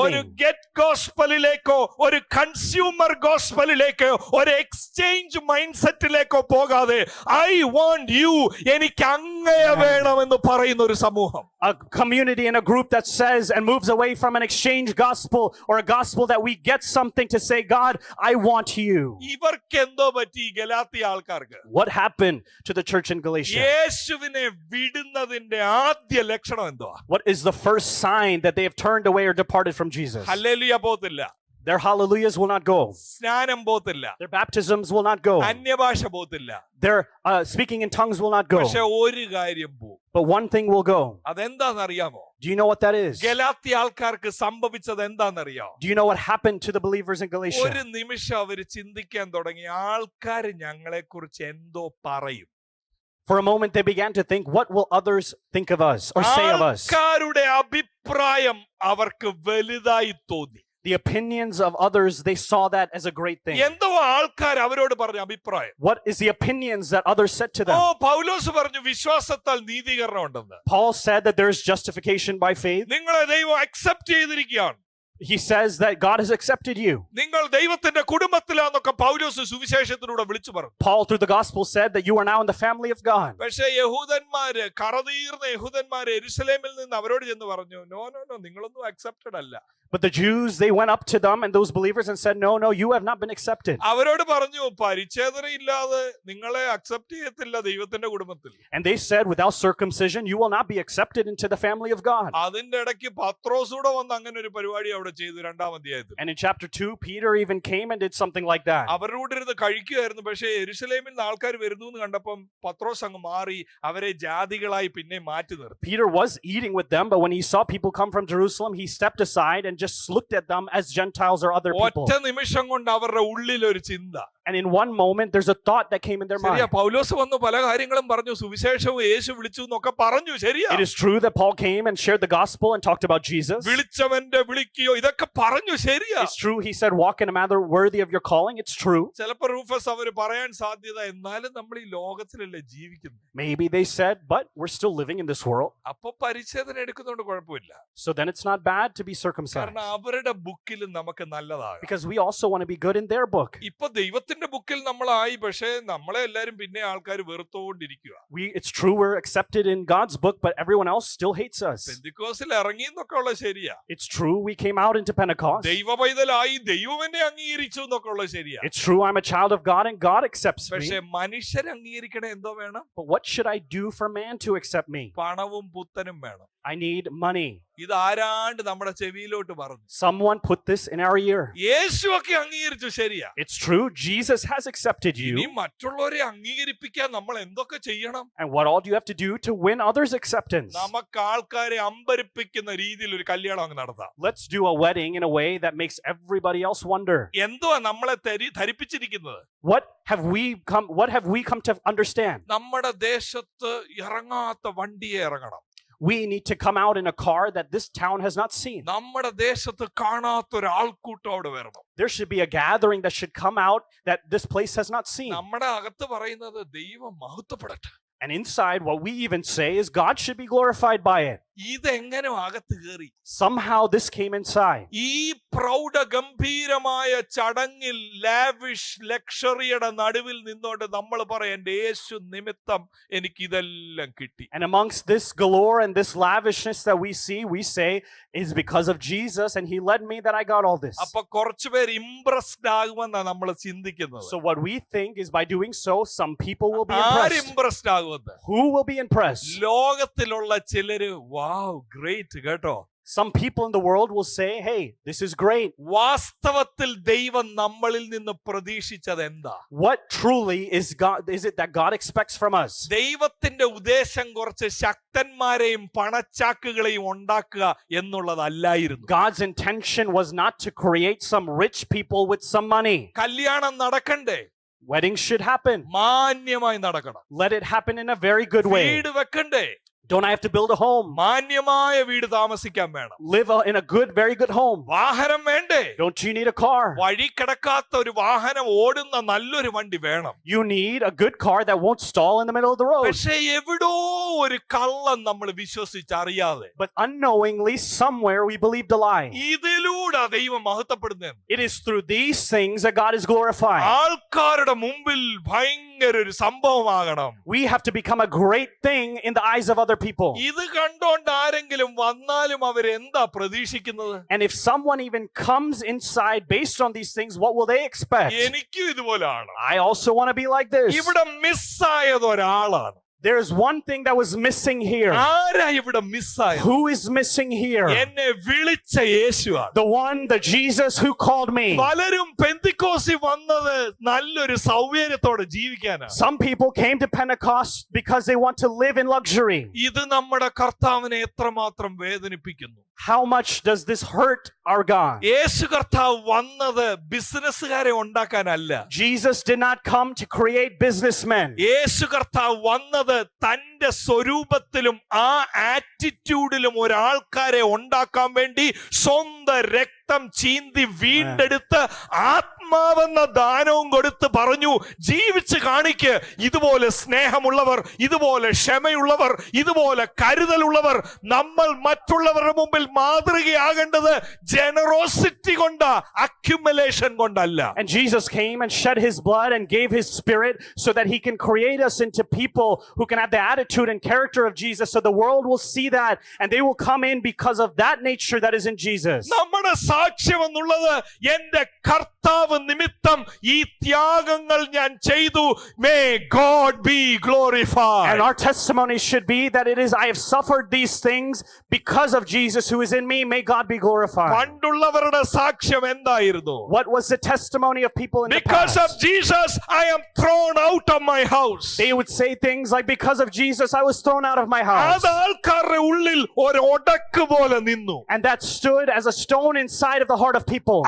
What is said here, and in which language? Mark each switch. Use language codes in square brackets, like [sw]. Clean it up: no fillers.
[ml] ഒരു [en] me? [ml] Get ഗോസ്പലിലേക്കോ ഒരു consumer ഗോസ്പലിലേക്കോ ഒരു എക്സ്ചേഞ്ച് മൈൻഡ് സെറ്റിലേക്കോ പോകാതെ [en] I want you, [ml] എനിക്ക് അങ്ങയെ വേണമെന്ന് പറയുന്ന ഒരു സമൂഹം. [en] A community and a group that says and moves away from an exchange gospel or a gospel that we get something to say, God, I want you. [ml] ഇവർക്ക് എന്തോ പറ്റി ഗലാത്യ ആൾക്കാർക്ക്? [en] What happened to the church in Galatia? [ml] യേശുവിനെ വിടുന്നതിന്റെ ആദ്യ ലക്ഷണം എന്തുവാ? [en] What is the first sign that they have turned away or departed from Jesus? [ml] Hallelujah പോത്തില്ല, [en] Their hallelujahs will not go. [ml] സ്നാനം പോത്തില്ല, [en] Their baptisms will not go. [ml] അന്യഭാഷ പോത്തില്ല. [en] Their speaking in tongues will not go. [ml] പക്ഷെ ഒരു കാര്യം പോവും. [en] But one thing will go. [ml] അതെന്താണെന്നറിയാമോ? [en] Do you know what that is? [ml] Galatia ആൾക്കാർക്ക് സംഭവിച്ചത് എന്താണെന്നറിയാമോ? [en] Do you know what happened to the believers in Galatia? [ml] ഒരു നിമിഷം അവര് ചിന്തിക്കാൻ തുടങ്ങി, ആൾക്കാർ ഞങ്ങളെ കുറിച്ച് എന്തോ പറയും. [en] For a moment they began to think, what will others think of us or say of us? [ml] ആൾക്കാരുടെ അഭിപ്രായം അവർക്ക് വലുതായി തോന്നി. [en] The opinions of others, they saw that as a great thing. [ml] എന്തോ ആൾക്കാർ അവരോട് പറഞ്ഞ അഭിപ്രായം. [en] What is the opinions that others said to them? [ml] പൗലോസ് പറഞ്ഞു വിശ്വാസത്താൽ നീതീകരണം ഉണ്ടെന്ന്. [en] Paul said that there is justification by faith. [ml] നിങ്ങളെ ദൈവം അക്സെപ്റ്റ് ചെയ്തിരിക്കുകയാണ്. [en] He says that God has accepted you. [ml] നിങ്ങൾ ദൈവത്തിന്റെ കുടുംബത്തിലാന്നൊക്കെ പൗലോസ് സുവിശേഷത്തിലൂടെ വിളിച്ചു പറഞ്ഞു. [en] Paul through the gospel said that you are now in the family of God. [ml] പക്ഷേ യഹൂദന്മാര്, കറതീർന്ന യഹൂദന്മാര് യെരൂശലേമിൽ നിന്ന് അവരോട് ചെന്ന് പറഞ്ഞു, [en] no no no, [ml] നിങ്ങളൊന്നും അക്സെപ്റ്റഡ് അല്ല. [en] But the Jews, they went up to them and those believers and said, no, you have not been accepted. [ml] അവരോട് പറഞ്ഞു, പരിച്ഛേദന ഇല്ലാതെ നിങ്ങളെ അക്സെപ്റ്റ് ചെയ്യത്തില്ല ദൈവത്തിന്റെ കുടുംബത്തിൽ. [en] And they said, without circumcision, you will not be accepted into the family of God. [ml] അതിന്റെ ഇടയ്ക്ക് പത്രോസ് കൂടെ വന്ന് അങ്ങനെ ഒരു പരിപാടി അവിടെ ചെയ്തു 2-ാം അധ്യായത്തിൽ. [en] And in chapter 2, Peter even came and did something like that. [ml] അവരോട് ഇരുന്ന് കഴിക്കുകയായിരുന്നു. പക്ഷേ യെരൂശലേമിൽ നിന്ന് ആൾക്കാർ വരുന്നു എന്ന് കണ്ടപ്പം പത്രോസ് അങ്ങ് മാറി അവരെ ജാതികളായി പിന്നെ മാറ്റി നിർത്തി. [en] Peter was eating with them, but when he saw people come from Jerusalem, he stepped aside and just looked at them as Gentiles or other people. [ml] ഒറ്റ നിമിഷം കൊണ്ട് അവരുടെ ഉള്ളിൽ ഒരു ചിന്ത. [en] And in one moment, there's a thought that came in their [ml] ശരിയാ, [en] mind. [ml] പൗലോസ് വന്നു പല കാര്യങ്ങളും പറഞ്ഞു, സുവിശേഷവും യേശു വിളിച്ചു എന്നൊക്കെ പറഞ്ഞു. ശരിയാ, [en] It is true that Paul came and shared the gospel and talked about Jesus. [ml] വിളിച്ചവന്റെ വിളിക്കുകയോ ഇതൊക്കെ പറഞ്ഞു. ശരിയാ, [en] It's true. He said, walk in a manner worthy of your calling. It's true. [ml] ചിലപ്പോ റൂഫസ് അവര് പറയാൻ സാധ്യത, എന്നാലും നമ്മൾ ഈ ലോകത്തിലല്ലേ ജീവിക്കുന്നത്. [en] Maybe they said, but we're still living in this world. [ml] അപ്പൊ പരിച്ഛേദന എടുക്കുന്നതുകൊണ്ട് കുഴപ്പമില്ല. [en] So then it's not bad to be circumcised. [ml] കാരണം അവരുടെ ബുക്കിൽ നമുക്ക് നല്ലതാകാം. [en] Because we also want to be good in their book. [ml] ഇപ്പൊ ദൈവത്തിന്റെ ബുക്കിൽ നമ്മളായി, പക്ഷേ നമ്മളെ എല്ലാരും പിന്നെ ആൾക്കാർ വെറുത്തോണ്ടിരിക്കുക. [en] It's true we're accepted in God's book, but everyone else still hates us. [ml] പെന്തിക്കോസിൽ ഇറങ്ങി എന്നൊക്കെ ഉള്ള ശരിയാ. [en] It's true we came out into Pentecost. [ml] ദൈവ പൈതലായി, ദൈവം എന്നെ അംഗീകരിച്ചു എന്നൊക്കെ ഉള്ള ശരിയാ. [en] It's true I'm a child of God and God accepts me. [ml] പക്ഷെ മനുഷ്യർ അംഗീകരിക്കണേ എന്തോ വേണം? [en] But what should I do for man to accept me? [ml] പണവും പുത്തനും വേണം. [en] I need money. [ml] ഇത് ആരാണ്ട് നമ്മുടെ ചെവിയിലോട്ട് പറഞ്ഞു. [en] Someone put this in our ear. [ml] യേശുവൊക്കെ അംഗീകരിച്ചു, ശരിയാ. [en] It's true Jesus has accepted [ml] ഇനി [en] you. [ml] മറ്റുള്ളവരെ അംഗീകരിപ്പിക്കാൻ നമ്മൾ എന്തൊക്കെ ചെയ്യണം? [en] And what all do you have to do to win others' acceptance? [ml] നമുക്ക് ആൾക്കാരെ അമ്പരിപ്പിക്കുന്ന രീതിയിൽ ഒരു കല്യാണം അങ്ങ് നടത്താം. [en] Let's do a wedding in a way that makes everybody else wonder. [ml] എന്തുവാ നമ്മളെ ധരിപ്പിച്ചിരിക്കുന്നത്? [en] What have we come to understand? [ml] നമ്മുടെ ദേശത്ത് ഇറങ്ങാത്ത വണ്ടിയെ ഇറങ്ങണം. [en] We need to come out in a car that this town has not seen. [ml] നമ്മുടെ ദേശത്ത് കാണാത്ത ഒരു ആൾക്കൂട്ടം അവിടെ വരണം. [en] There should be a gathering that should come out that this place has not seen. [ml] നമ്മുടെ അകത്ത് പറയുന്നത് ദൈവം മഹത്വപ്പെടട്ടെ. [en] And inside, what we even say is God should be glorified by it. [ml] ഇതെങ്ങനെ അകത്ത് കയറി? [en] Somehow this came inside. [ml] ഈ പ്രൗഢ ഗംഭീരമായ ചടങ്ങിൽ ലാവിഷ് ലക്ഷറിയുടെ നടുവിൽ നിന്നോണ്ട് നമ്മൾ പറയാം, എൻ്റെ യേശു നിമിത്തം എനിക്ക് ഇതെല്ലാം കിട്ടി. [en] And amongst this galore and this lavishness that we see, we say is because of Jesus and he led me that I got all this. [ml] അപ്പൊ കുറച്ചുപേർ ഇംപ്രസ്ഡ് ആകുമെന്നാണ് നമ്മൾ ചിന്തിക്കുന്നത്. [en] So what we think is by doing so, some people will be [ml] ആര് [en] impressed. [ml] Impressed ആകുമെന്ന്? [en] Who will be impressed? [ml] ലോകത്തിലുള്ള ചിലര് [en] wow great [ml] കേട്ടോ. [en] Some people in the world will say, hey, this is great. [ml] വാസ്തവത്തിൽ ദൈവം നമ്മളിൽ നിന്ന് പ്രതീക്ഷിച്ചത് എന്താ? [en] What truly is it that God expects from us? [ml] ദൈവത്തിന്റെ ഉദ്ദേശം കുറച്ച് ശക്തന്മാരെയും പണച്ചാക്കുകളെയും ഉണ്ടാക്കുക എന്നുള്ളതല്ലായിരുന്നു. [en] God's intention was not to create some rich people with some money. [ml] കല്യാണം നടക്കണ്ടേ? [en] Weddings should happen. [ml] മാന്യമായി നടക്കണം. [en] Let it happen in a very good way. [ml] വീട് വെക്കണ്ടേ? [en] Don't I have to build a home? [ml] മാന്യമായ വീട് താമസിക്കാൻ വേണം. [en] Live in a good, very good home. [ml] വാഹനം വേണ്ടേ? [en] Don't you need a car? [ml] വഴി കിടക്കാത്ത ഒരു വാഹനം ഓടുന്ന നല്ലൊരു വണ്ടി വേണം. [en] You need a good car that won't stall in the middle of the road. [ml] പക്ഷേ എവിടോ ഒരു കള്ളം നമ്മൾ വിശ്വസിച്ചറിയാതെ, [en] But unknowingly, somewhere we believed a lie. [ml] ഇതിലൂടെ ദൈവം മഹത്വപ്പെടുന്നത്. [en] It is through these things that God is glorified. [ml] ആൾക്കാരുടെ മുമ്പിൽ ഭയങ്കര ഒരു സംഭവമാകണം. [en] We have to become a great thing in the eyes of other people. [ml] ഇത് കണ്ടോണ്ട് ആരെങ്കിലും വന്നാലും അവരെന്താ പ്രതീക്ഷിക്കുന്നത്? [en] And if someone even comes inside based on these things, what will they expect? [ml] എനിക്കും ഇതുപോലാണ്. [en] I also want to be like this. [ml] ഇവിടെ മിസ്സായത് ഒരാളാണ്. [en] There is one thing that was missing here. [ml] ആരാ ഇവിടെ മിസ്സായത്? [en] Who is missing here? [ml] എന്നെ വിളിച്ച യേശുവാണ്. [en] The one, the Jesus who called me. [ml] പലരും പെന്തിക്കോസിൽ വന്നത് നല്ലൊരു സൗകര്യത്തോടെ ജീവിക്കാനാണ്. [en] Some people came to Pentecost because they want to live in luxury. [ml] ഇത് നമ്മുടെ കർത്താവിനെ എത്രമാത്രം വേദനിപ്പിക്കുന്നു. [en] How much does this hurt our God? [ml] യേശു കർത്താവ് വന്നത് ബിസിനസ്സുകാരെ ഉണ്ടാക്കാനല്ല. [en] Jesus did not come to create businessmen. [ml] യേശു കർത്താവ് വന്നത് തന്റെ സ്വരൂപത്തിലും ആ ആറ്റിറ്റ്യൂഡിലും ഒരാൾക്കാരെ ഉണ്ടാക്കാൻ വേണ്ടി സ്വന്തം രക്തം ചീന്തി വീണ്ടെടുത്ത് ആത്മാവെന്ന ദാനവും കൊടുത്ത് പറഞ്ഞു, ജീവിച്ച് കാണിക്ക്. ഇതുപോലെ സ്നേഹമുള്ളവർ, ഇതുപോലെ ക്ഷമയുള്ളവർ, ഇതുപോലെ കരുതലുള്ളവർ. നമ്മൾ മറ്റുള്ളവരുടെ മുമ്പിൽ മാതൃകയാകേണ്ടത് ജനറോസിറ്റി കൊണ്ടാ, അക്യുമുലേഷൻ കൊണ്ടല്ല. [en] And Jesus came and shed his blood and gave his spirit so that he can create us into people who can have the attitude and character of Jesus, so the world will see that and they will come in because of that nature that is in Jesus. [ml] നമ്മുടെ സാക്ഷ്യം എന്നുള്ളത് എന്റെ കർത്താവ് നിമിത്തം ഈ ത്യാഗങ്ങൾ ഞാൻ ചെയ്തു. [en] May God be glorified. And our testimony should be that it is, I have suffered these things because of Jesus who is in me. May God be glorified. [ml] പണ്ടുള്ളവരുടെ സാക്ഷ്യം എന്തായിരുന്നു? [en] What was the testimony of people in the Because of past? Jesus I am thrown out of my house. They would say things like, because of Jesus I was thrown out of my house. [ml] അത് ആൾക്കാരുടെ ഉള്ളിൽ ഒരു ഒടക്ക് പോലെ നിന്നു. [en] And that stood as a stone inside of the heart of people.